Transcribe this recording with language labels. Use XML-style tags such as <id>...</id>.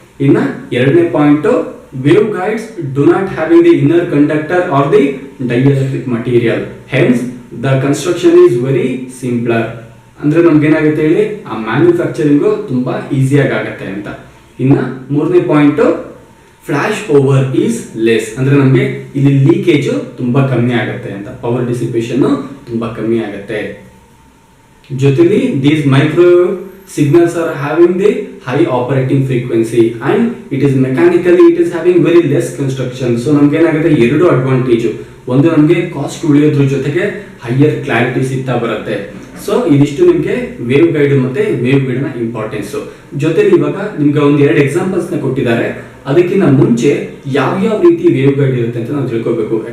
<kn>ಇನ್ನ ಎರಡನೇ point,</kn> <en>Wave guides do not having the inner conductor or the dielectric material, hence the construction is very simpler.</en> <kn>ಅಂದ್ರೆ ನಮ್ಗೆ ಏನಾಗುತ್ತೆ ಹೇಳಿ, ಆ ಮ್ಯಾನುಫ್ಯಾಕ್ಚರಿಂಗ್ ತುಂಬಾ ಈಸಿಯಾಗಿ ಆಗುತ್ತೆ ಅಂತ. ಇನ್ನ ಮೂರನೇ point,</kn> <en>flash over is less,</en> <kn>ಅಂದ್ರೆ ನಮ್ಗೆ ಇಲ್ಲಿ ಲೀಕೇಜ್ ತುಂಬಾ ಕಮ್ಮಿ ಆಗುತ್ತೆ ಅಂತ, ಪವರ್ ಡಿಸಿಪೇಷನ್ ತುಂಬಾ ಕಮ್ಮಿ ಆಗುತ್ತೆ.</kn> <en>ಜೊತೆಲಿ these microwave signals are having the high operating frequency and it is mechanically it is having very less construction.</en> <kn>So ನಮಗೆ ಏನಾಗುತ್ತೆ, ಎರಡು ಅಡ್ವಾಂಟೇಜ್. ಒಂದು ನಮಗೆ ಕಾಸ್ಟ್ ಉಳಿಯೋದ್ರ ಜೊತೆಗೆ ಹೈಯರ್ ಕ್ಲಾರಿಟಿ ಸಿಗ್ತಾ ಬರುತ್ತೆ. ಸೊ ಇದಿಷ್ಟು ನಿಮಗೆ ವೇವ್ ಗೈಡ್ ಮತ್ತೆ ವೇವ್ ಗೈಡ್ ನ ಇಂಪಾರ್ಟೆನ್ಸ್. ಜೊತೆಲಿ ಇವಾಗ ನಿಮ್ಗೆ ಒಂದು ಎರಡು ಎಕ್ಸಾಂಪಲ್ಸ್ ನ ಕೊಟ್ಟಿದ್ದಾರೆ. ಅದಕ್ಕಿಂತ ಮುಂಚೆ ಯಾವ ರೀತಿ ವೇವ್ ಗೈಡ್ ಇರುತ್ತೆ ಅಂತ ನಾವು ತಿಳ್ಕೋಬೇಕು.</kn>